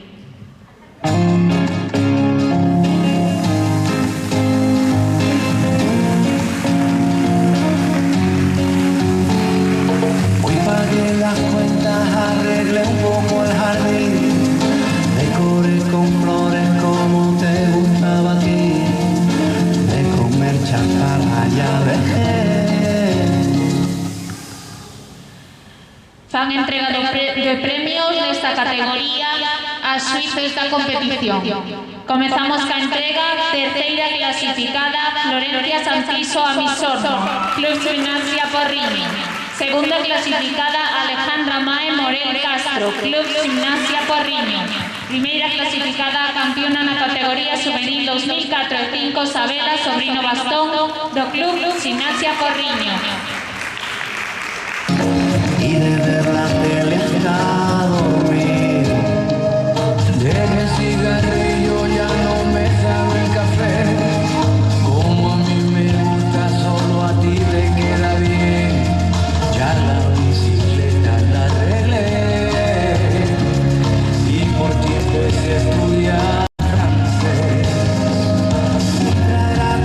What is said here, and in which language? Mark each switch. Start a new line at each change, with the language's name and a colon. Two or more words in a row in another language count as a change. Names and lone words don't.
Spanish: Hoy pagué las cuentas, arreglé un poco el jardín, decoré con flores como te gustaba a ti, de comer chatarra ya dejé.
Galician: Fan entrega de premios nesta categoría a xuíces da competición. Comezamos ca entrega, terceira clasificada, Florencia Santiso Amisorno, Club Gimnasia Porriño. Segunda clasificada, Alejandra Mae Morel Castro, Club Gimnasia Porriño. Primeira clasificada, campeona na categoría juvenil 2004 e 5, Sabela Sobrino Bastón, do Club Gimnasia Porriño.
Spanish: Y desde la tele hasta dormir, deje el cigarrillo, ya no me sabe el café, como a mí me gusta, solo a ti te queda bien, ya la bicicleta la arreglé, y por ti empecé a estudiar francés,